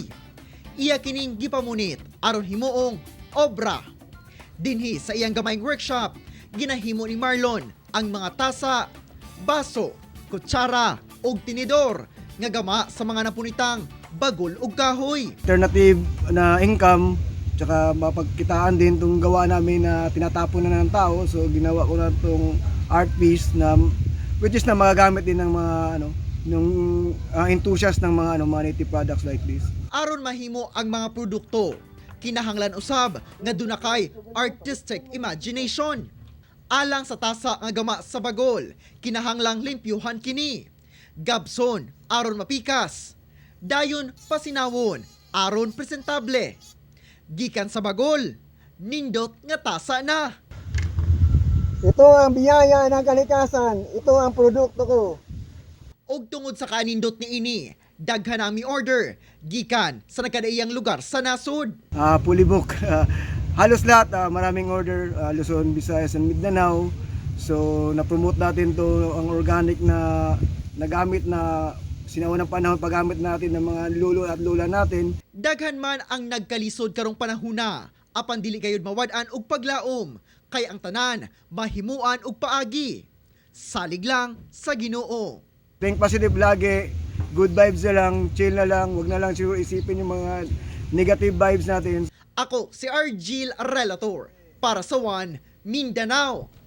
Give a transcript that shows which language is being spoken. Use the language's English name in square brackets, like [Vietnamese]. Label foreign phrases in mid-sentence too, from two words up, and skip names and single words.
[Cebuano] Iya kining gipamunit aron himuong obra. Dinhi sa iyang gamayng workshop, ginahimo ni Marlon ang mga tasa, baso, kutsara ug tinidor nga gama sa mga napunitang bagol ug kahoy. [Filipino] Alternative na income, tsaka mapagkitaan din itong gawa namin na tinatapon na ng tao. So ginawa ko na itong [English] art piece [Filipino] na [English] which is [Filipino] na magagamit din ng mga ng enthusiast ng mga mga native products like this. [Cebuano] Aron mahimo ang mga produkto, kinahanglan usab nga dunakay [English] artistic imagination. [Cebuano] Alang sa tasa nga gama sa bagol, kinahanglang limpyuhan kini. Gabson aron mapikas. Dayon pasinawon aron presentable. Gikan sa bagol, nindot nga tasa na. [Filipino] Ito ang biyaya ng kalikasan. Ito ang produkto ko. [Cebuano] Og tungod sa kanindot ni ini, daghan ang mi-order gikan sa nagkadaiyang lugar sa nasud. [English] Fully book. [Filipino] Halos lahat, maraming order, Luzon, Visayas, and Mindanao. So na-promote natin to ang organic na nagamit na sinaunang panahon paggamit natin ng mga lolo at lola natin. [Cebuano] Daghan man ang nagkalisod karong panahona, apan dili gayud mawad-an og paglaom, kay ang tanan mahimuan og paagi. Salig lang sa Ginoo. [English] Think positive [Filipino] lagi, [English] good vibes [Filipino] na lang, chill na lang, wag na lang siguro isipin yung mga [English] negative vibes [Filipino] natin. [Cebuano] Ako si Argel Relator para sa One Mindanao.